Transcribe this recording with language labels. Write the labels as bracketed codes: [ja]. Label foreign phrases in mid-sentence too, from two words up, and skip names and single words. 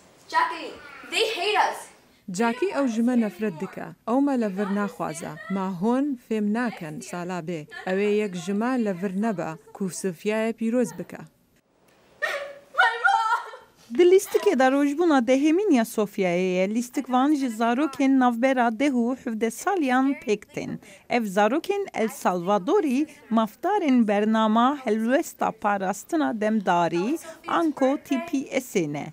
[en] Jackie, they hate us. [ku] جاکی ئەو ژمە نەفرەت دکە ئەومە لە ڤر ناخوازە ما هۆن فێم ناکەن ساڵا بێ ئەوێ یەک ژما لە ڤر نەبە کووسفیایە پیرۆز بکە. Di lîstikê de rojbûna dehêmîniya Sofyayê ye lîstikvan ji zarokên navbera deh û hevdeh saliyan pêk tên. Ev zarokên El Salvadorî mafdarên bernama helwesta parastina demdarî anko TPSê ne.